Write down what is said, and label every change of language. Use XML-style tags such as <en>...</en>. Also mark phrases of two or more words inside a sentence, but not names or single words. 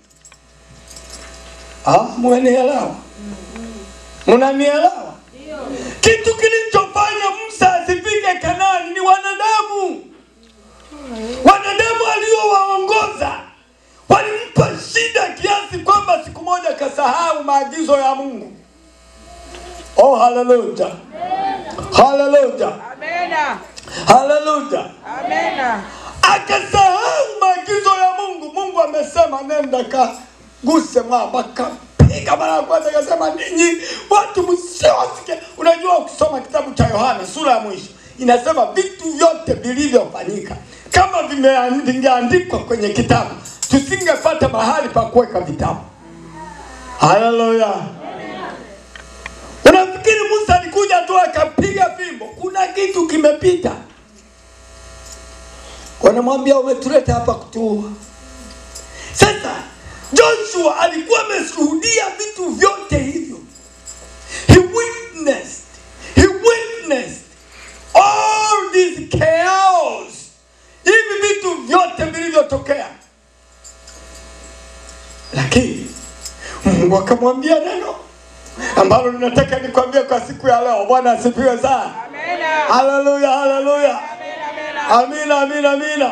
<sw>Mnanielewa? Mnanielewa? Kitu kilichofanya Musa asifike Kanaani ni wanadamu. Wanadamu walio kumtongoza. Walimpa shida kiasi kwamba siku moja kasahau maagizo ya Mungu. Oh, haleluya. Haleluya. Amena. Haleluya. Amena. Akasahau maagizo ya Mungu. Mungu amesema nenda kaguse mwamba. Kapiga mara ya kwanza, akasema ninyi watu msiosikia. Unajua ukisoma kitabu cha Yohana sura ya mwisho inasema vitu vyote vilivyofanyika kama vingeandikwa kwenye kitabu tusingepata mahali pa kuweka vitabu. Haleluya. Unafikiri Musa alikuja tu akapiga fimbo? Kuna kitu kimepita. Wanamwambia umetuleta hapa kutuua. Sasa Joshua alikuwa ameshuhudia vitu vyote hivyo.</sw> <en>He witnessed all this chaos.</en> <sw>Hivi vitu vyote vilivyotokea. Lakini Mungu akamwambia neno ambalo ninataka nikwambie kwa siku ya leo. Bwana asifiwe sana. Amena. Haleluya, haleluya. Amina, amina, amina.</sw>